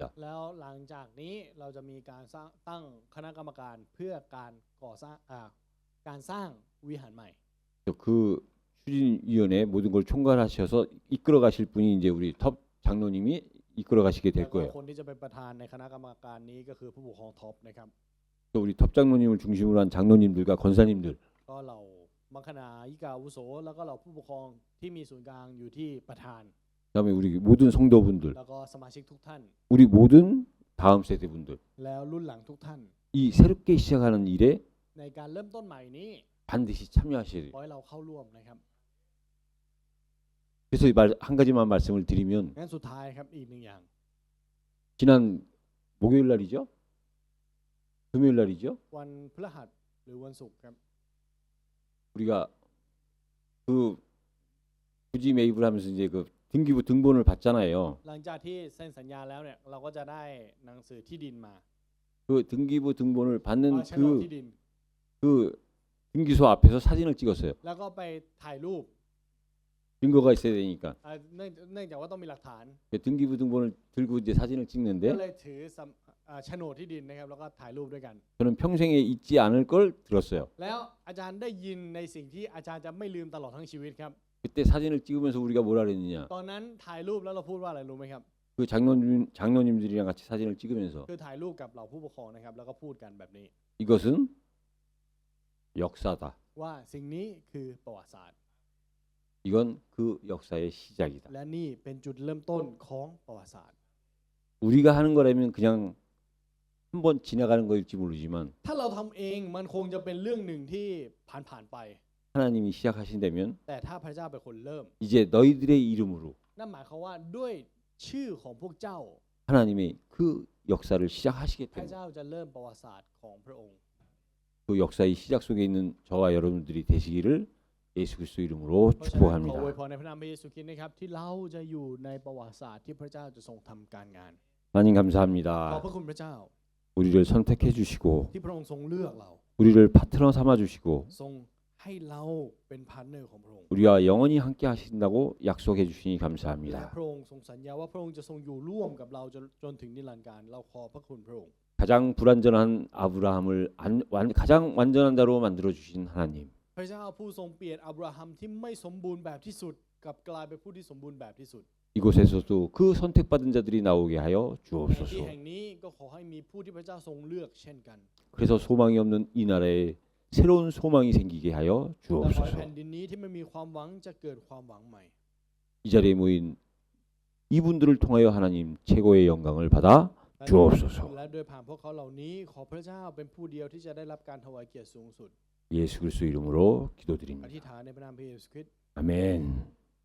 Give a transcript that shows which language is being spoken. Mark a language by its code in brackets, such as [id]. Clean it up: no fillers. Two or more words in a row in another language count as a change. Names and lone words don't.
[th] แล้วหลังจากนี้เราจะมีการสร้างตั้งคณะกรรมการเพื่อการก่อสร้างการสร้างวิหารใหม่ [ko] 그 추진위원회 모든 걸 총괄하셔서 이끌어 가실 분이 이제 우리 톱 장로님이 이끌어 가시게 [th] แล้ว [ko] 될 [th] ก็ [ko] 거예요. [th] คนที่จะเป็นประธานในคณะกรรมการนี้ก็คือผู้ปกครองท็อปนะครับ [ko] 또 우리 톱 장로님을 중심으로 한 장로님들과 권사님들 [th] ก็เรามังคณายิกาอาวุโสแล้วก็เราผู้ปกครองที่มีศูนย์กลางอยู่ที่ประธาน [ko] 그다음에 우리 모든 성도분들 [th] แล้วก็สมาชิกทุกท่าน [ko] 우리 모든 다음 세대 분들 [th] แล้วรุ่นหลังทุกท่าน [ko] 이 새롭게 시작하는 일에 [th] ในการเริ่มต้นใหม่นี้ [ko] 반드시 참여하셔야 돼요. [th] ขอให้เราเข้าร่วมนะครับ [ko] 그래서 한 가지만 말씀을 드리면 [th] งั้นสุดท้ายครับอีกหนึ่งอย่าง [ko] 지난 목요일 날이죠? 금요일 날이죠? [th] วันพฤหัสหรือวันศุกร์ครับ [ko] 우리가 그 부지 매입을 하면서 이제 그 등기부 등본을 받잖아요. [th] หลังจากที่เซ็นสัญญาแล้วเนี่ยเราก็จะได้หนังสือที่ดินมา [ko] 그 등기부 등본을 [th] โฉ [ko] 받는 [th] นดที่ดิน [ko] 그 등기소 앞에서 사진을 찍었어요. [th] แล้วก็ไปถ่ายรูป [ko] 증거가 있어야 되니까. [th] เนื่องจากว่าต้องมีหลักฐาน [ko] 등기부 등본을 들고 이제 사진을 [th] ก็ [ko] 찍는데 [th] เลยถือโฉนดที่ดินนะครับแล้วก็ถ่ายรูปด้วยกัน [ko] 저는 평생에 잊지 않을 걸 들었어요. [th] แล้วอาจารย์ได้ยินในสิ่งที่อาจารย์จะไม่ลืมตลอดทั้งชีวิตครับ [ko] 그때 사진을 찍으면서 우리가 뭐라 그랬느냐? [th] ตอนนั้นถ่ายรูปแล้วเราพูดว่าอะไรรู้ไหมครับ [ko] 그 장로님들이랑 같이 사진을 찍으면서 [th] คือถ่ายรูปกับเหล่าผู้ปกครองนะครับแล้วก็พูดกันแบบนี้ [ko] 이것은 역사다. [th] ว่าสิ่งนี้คือประวัติศาสตร์ [ko] 이건 그 역사의 시작이다. [th] และนี่เป็นจุดเริ่มต้นของประวัติศาสตร์ [ko] 우리가 하는 거라면 그냥 한번 지나가는 거일지 모르지만 [th] ถ้าเราทำเองมันคงจะเป็นเรื่องหนึ่งที่ผ่านไป [ko] 하나님이 시작하신다면 [th] แต่ถ้าพระเจ้าเป็นคนเริ่ม [ko] 이제 너희들의 이름으로 [th] นั่นหมายความว่าด้วยชื่อของพวกเจ้า [ko] 하나님이 그 역사를 [th] พระ [ko] 시작하시겠다. [th] เจ้าจะเริ่มประวัติศาสตร์ของพระองค์ [ko] 그 역사의 시작 속에 있는 저와 여러분들이 되시기를 예수 그리스도 이름으로 [th] เพราะฉะนั้นขออวย [ko] 축복합니다. [th] พรในพระนามพระเยซูคริสต์นะครับที่เราจะอยู่ในประวัติศาสตร์ที่พระเจ้าจะทรงทำการงาน [ko] 하나님 [th] ขอบ [ko] 감사합니다. [th] พระคุณพระเจ้า [ko] 우리를 선택해 주시고 [th] ที่พระองค์ทรงเลือกเรา [ko] 우리를 파트너 삼아 주시고 [th] ทรงให้เราเป็นพาร์ทเนอร์ของพระองค์ [ko] 우리와 영원히 함께 하신다고 약속해 주시니 [th] และ [ko] 감사합니다. [th] พระองค์ทรงสัญญาว่าพระองค์จะทรงอยู่ร่วมกับเราจนถึงนิรันดร์กาลเราขอบพระคุณพระองค์ [ko] 가장 불완전한 아브라함을 가장 완전한 자로 만들어 주신 하나님. [th] พระเจ้าผู้ทรงเปลี่ยนอับราฮัมที่ไม่สมบูรณ์แบบที่สุดกลับกลายเป็นผู้ที่สมบูรณ์แบบที่สุด [ko] 이곳에서도 그 선택받은 자들이 나오게 하여 [th] ในที่ [ko] 주옵소서. [th] แห่งนี้ก็ขอให้มีผู้ที่พระเจ้าทรงเลือกเช่นกัน [ko] 그래서 소망이 없는 이 나라에 새로운 소망이 생기게 하여 [th] และขอให้ [ko] 주옵소서. [th] แผ่นดินนี้ที่ไม่มีความหวังจะเกิดความหวังใหม่ [ko] 이 자리에 모인 이분들을 통하여 하나님 최고의 영광을 받아 주옵소서. [th] และโดยผ่านพวกเขาเหล่านี้ขอพระเจ้าเป็นผู้เดียวที่จะได้รับการถวายเกียรติสูงสุด [ko] 예수 그리스도 이름으로 [th] อ [ko] 기도드립니다. [th] ธิษฐานในพระนามพระเยซูคริสต์ [ko] 아멘.